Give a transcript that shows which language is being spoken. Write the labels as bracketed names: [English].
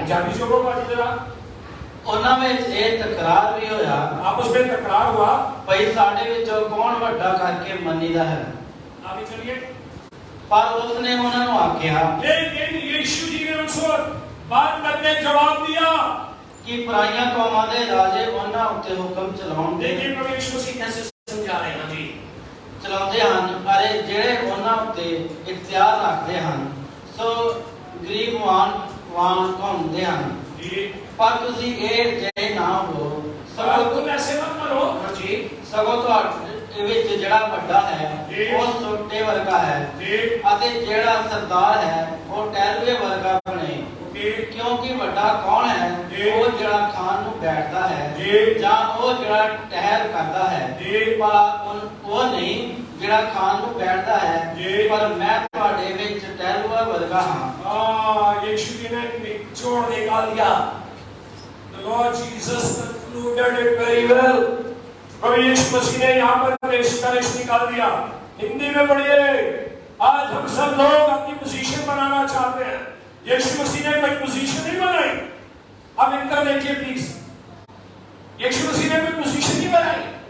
[Hindi] पंजाबी जो बोल रहा जरा, [Punjabi] ਉਹਨਾਂ ਵਿੱਚ ਇਹ ਤਕਰਾਰ ਵੀ ਹੋਇਆ, [Hindi] आपस में तकरार हुआ, [Punjabi] ਭਈ ਸਾਡੇ ਵਿੱਚੋਂ ਕੌਣ ਵੱਡਾ ਕਰਕੇ ਮੰਨੀਦਾ ਹੈ। [Hindi] आगे चलिए। [Punjabi] ਪਰ ਉਸਨੇ ਉਹਨਾਂ ਨੂੰ ਆਖਿਆ [Hindi] लेकिन यीशु जी ने उनको बात करके जवाब दिया [Punjabi] ਕਿ ਪਰਾਈਆਂ ਕੌਮਾਂ ਦੇ ਰਾਜੇ ਉਹਨਾਂ ਉੱਤੇ ਹੁਕਮ ਚਲਾਉਣ ਦੇ [Hindi] देखिए प्रभु यीशु मसीह कैसे समझा रहे हैं। जी [Punjabi] ਚਲਾਉਂਦੇ ਹਨ, ਅਤੇ ਜਿਹੜੇ ਉਹਨਾਂ ਉੱਤੇ ਇਖਤਿਆਰ ਰੱਖਦੇ ਹਨ ਸੋ ਗਰੀਬਵਾਨ ਘੁੰਮਦੇ ਹਨ। जी ਪਰ ਤੁਸੀਂ ਇਹ ਜੇ ਨਾ ਹੋ, [Hindi] सगों तुम ऐसे मत करो। जी [Punjabi] ਸਗੋਂ ਤੁਹਾਡੇ ਵਿੱਚ ਜਿਹੜਾ ਵੱਡਾ ਹੈ ਉਹ ਛੋਟੇ ਵਰਗਾ ਹੈ, जी ਅਤੇ ਜਿਹੜਾ ਸਰਦਾਰ ਹੈ ਉਹ ਟਹਿਲੂਏ ਵਰਗਾ ਬਣੇ। ओके ਕਿਉਂਕਿ ਵੱਡਾ ਕੌਣ ਹੈ? ਜੀ। ਉਹ ਜਿਹੜਾ ਖਾਣ ਨੂੰ ਬੈਠਦਾ ਹੈ ਜੀ। ਜਾਂ ਉਹ ਜਿਹੜਾ ਟਹਿਲ ਕਰਦਾ ਹੈ? जी ਪਰ ਉਹ ਨਹੀਂ ਜਿਹੜਾ ਖਾਣ ਨੂੰ ਬੈਠਦਾ ਹੈ। ਜੀ। ਪਰ ਮੈਂ ਤੁਹਾਡੇ ਵਿੱਚ ਟਹਿਲੂਆ ਵਰਗਾ ਹਾਂ। [Hindi] यीशु जी ने निचोड़ निकाल दिया। [English] The Lord Jesus concluded it very well। [Hindi] प्रभु यीशु मसीह ने यहाँ पर निष्कर्ष निकाल दिया। हिंदी में पढ़िए। आज हम सब लोग अपनी पोजीशन बनाना चाहते हैं, यीशु मसीह ने कोई पोजीशन नहीं बनाई। अब इनका देखिए प्लीज, यीशु मसीह ने कोई पोजीशन नहीं बनाई।